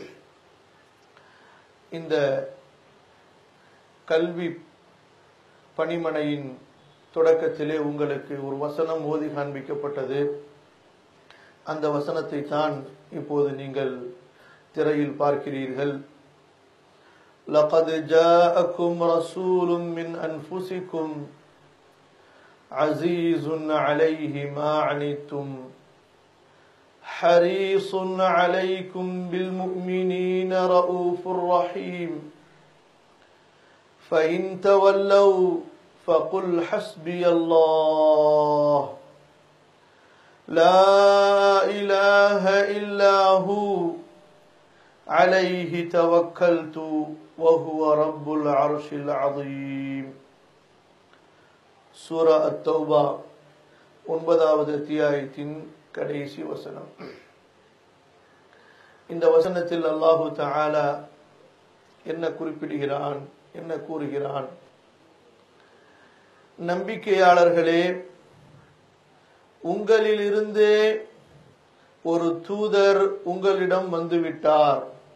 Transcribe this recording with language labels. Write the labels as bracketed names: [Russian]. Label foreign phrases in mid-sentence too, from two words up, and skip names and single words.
[Tamil] இந்த கல்வி பணிமனையின் தொடக்கத்திலே உங்களுக்கு ஒரு வசனம் ஓதி காண்பிக்கப்பட்டது. அந்த வசனத்தை தான் இப்போது நீங்கள் திரையில் பார்க்கிறீர்கள். [Arabic] لقد جاءكم رسول من أنفسكم عزيز عليه ما عنتم حريص عليكم بالمؤمنين رؤوف رحيم فإن تولوا فقل حسبي الله لا إله إلا هو عليه توكلت وهو رب العرش العظيم. [Tamil] சூரா அத்-தௌபா 9வது அத்தியாயத்தின் கடைசி வசனம். இந்த வசனத்தில் [Arabic] الله تعالى [Tamil] என்ன குறிப்பிடுகிறான், என்ன கூறுகிறான்? நம்பிக்கையாளர்களே, உங்களிலிருந்தே ஒரு தூதர் உங்களிடம் வந்துவிட்டார்.